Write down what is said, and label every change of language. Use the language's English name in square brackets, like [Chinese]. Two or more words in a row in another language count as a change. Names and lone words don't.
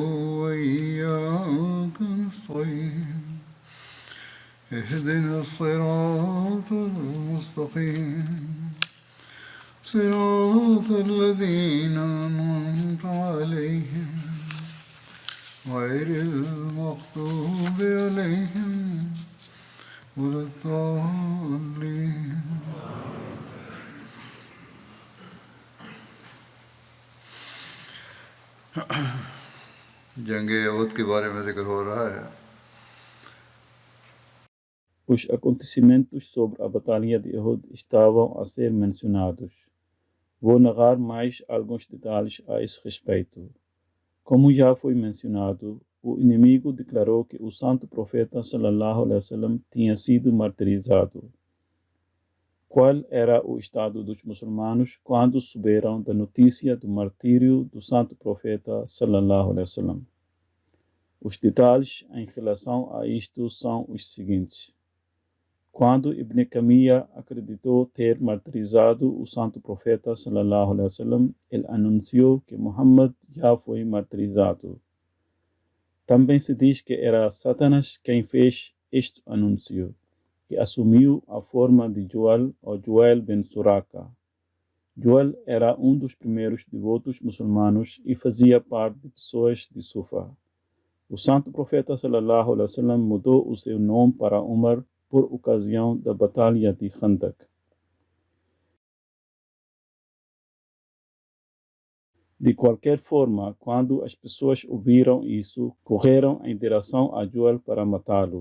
[Arabic] وإياك نستعين اهدنا الصراط المستقيم صراط الذين أنعمت عليهم غير المغضوب عليهم ولا الضالين [Hindi] जंग uhud के बारे में जिक्र हो रहा है. [Portuguese] Os acontecimentos sobre a Batalha de Uhud estavam a ser mencionados. Vou narrar mais alguns detalhes a esse respeito. Como já foi mencionado, o inimigo declarou que o santo profeta [Arabic] صلى الله عليه وسلم [Portuguese] tinha sido martirizado. Qual era o estado dos muçulmanos quando souberam da notícia do martírio do santo profeta [Arabic] صلى الله عليه وسلم? [Portuguese] Os detalhes em relação a isto são os seguintes. Quando Ibn Kamiya acreditou ter martirizado o santo profeta [Arabic] صلى الله عليه وسلم, [Portuguese] ele anunciou que Muhammad já foi martirizado. Também se diz que era Satanás quem fez este anúncio, que assumiu a forma de Jual ou Juel ben Suraka. Juel era um dos primeiros devotos muçulmanos e fazia parte de pessoas de Sufa. O santo profeta [Arabic] صلى الله عليه وسلم [Portuguese] mudou o seu nome para Umar por ocasião da Batalha de Khandak. De qualquer forma, quando as pessoas ouviram isso, correram em direção a Juel para matá-lo.